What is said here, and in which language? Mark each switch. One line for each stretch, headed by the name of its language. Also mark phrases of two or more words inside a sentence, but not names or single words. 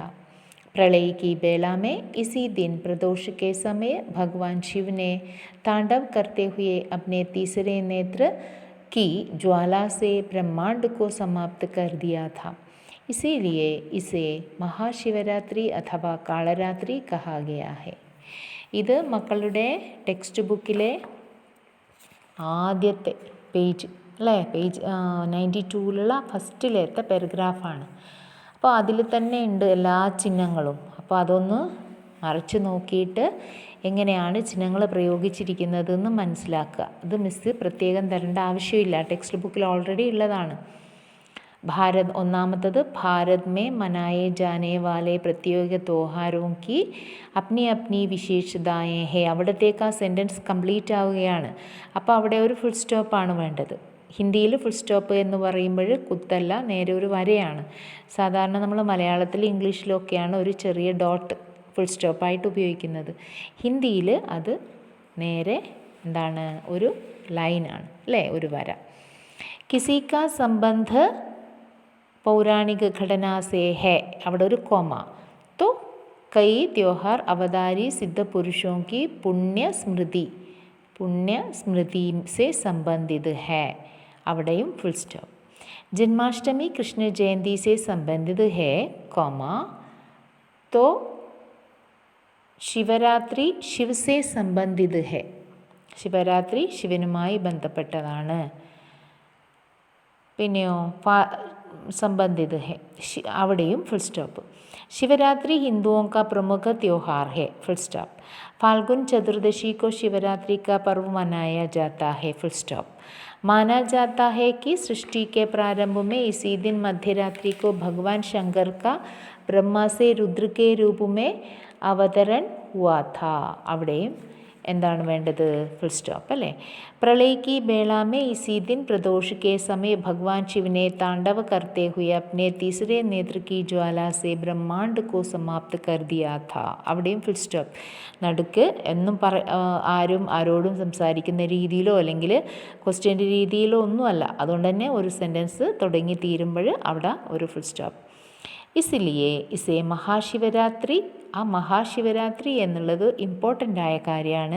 Hindi: प्रलय की बेला में इसी दिन प्रदोष के समय भगवान शिव ने तांडव करते हुए अपने तीसरे नेत्र की ज्वाला से ब्रह्मांड को समाप्त कर दिया था. इसीलिए इसे महाशिवरात्रि अथवा कालरात्रि कहा गया है.
Malayalam: ഇത് മക്കളുടെ
English: text bookile
Malayalam: ആദ്യത്തെ പേജ് അല്ലേ, പേജ് 92ലുള്ള
English: firstilathe paragraphaanu.
Malayalam: അപ്പോൾ അതിൽ തന്നെ ഉണ്ട് എല്ലാ ചിഹ്നങ്ങളും. അപ്പോൾ അതൊന്ന് മറിച്ച് നോക്കിയിട്ട് എങ്ങനെയാണ് ചിഹ്നങ്ങൾ പ്രയോഗിച്ചിരിക്കുന്നതെന്ന് മനസ്സിലാക്കുക. ഇത് മിസ് പ്രത്യേകം തരേണ്ട ആവശ്യമില്ല,
English: text bookil already
Malayalam: ഉള്ളതാണ്.
Hindi: भारत ഒന്നാമത്തത് भारत में मनाए जाने वाले प्रत्येक त्योहारों की अपनी अपनी विशेषताएं हैं.
Malayalam: അവിടത്തേക്ക് ആ
English: sentence complete
Malayalam: ആവുകയാണ്. അപ്പോൾ അവിടെ ഒരു
English: full stopaanu
Malayalam: വേണ്ടത്. ഹിന്ദിയിൽ
English: full stop
Malayalam: എന്ന് പറയുമ്പോൾ കുത്തല്ല, നേരെ ഒരു വരയാണ്. സാധാരണ നമ്മൾ മലയാളത്തിൽ ഇംഗ്ലീഷിലൊക്കെയാണ് ഒരു ചെറിയ
English: dot full stopaayittu
Malayalam: ഉപയോഗിക്കുന്നത്. ഹിന്ദിയിൽ അത് നേരെ എന്താണ്, ഒരു ലൈനാണ് അല്ലേ, ഒരു വര.
Hindi: किसी का संबंध पौराणिक घटना से है,
Malayalam: അവിടെ ഒരു കോമ.
Hindi: तो कई त्योहार अवतारी सिद्ध पुरुषों की पुण्य स्मृति से संबंधित है,
Malayalam: അവിടെയും
English: full stop.
Hindi: जन्माष्टमी कृष्ण जयंती से संबंधित है, कोमा. तो शिवरात्रि शिव से संबंधित है,
Malayalam: ശിവരാത്രി ശിവനുമായി ബന്ധപ്പെട്ടതാണ്.
Hindi: പിന്നെയോ संबंधित है,
Malayalam: അവിടെയും
English: full stop.
Hindi: शिवरात्रि हिंदुओं का प्रमुख त्यौहार है,
English: full stop.
Hindi: फाल्गुन चतुर्दशी को शिवरात्रि का पर्व मनाया जाता है,
English: full stop.
Hindi: माना जाता है कि सृष्टि के प्रारंभ में इसी दिन मध्यरात्रि को भगवान शंकर का ब्रह्मा से रुद्र के रूप में अवतरण हुआ था,
Malayalam: അവിടെയും എന്താണ് വേണ്ടത്,
English: full stop
Malayalam: അല്ലേ.
Hindi: प्रलय की बेला में इसी दिन प्रदोष के समय भगवान शिव ने तांडव करते हुए अपने तीसरे नेत्र की ज्वाला से ब्रह्मांड को समाप्त कर दिया था,
Malayalam: അവിടെയും
English: full stop.
Malayalam: നടുക്ക് എന്നും ആരും ആരോടും സംസാരിക്കുന്ന രീതിയിലോ അല്ലെങ്കിൽ ക്വസ്റ്റ്യൻ്റെ രീതിയിലോ ഒന്നുമല്ല, അതുകൊണ്ട് തന്നെ ഒരു സെൻറ്റൻസ് തുടങ്ങി തീരുമ്പോൾ അവിടെ ഒരു
English: full stop.
Hindi: इसीलिए इसे
Malayalam: മഹാശിവരാത്രി, ആ മഹാശിവരാത്രി എന്നുള്ളത് ഇമ്പോർട്ടൻ്റ് ആയ കാര്യമാണ്.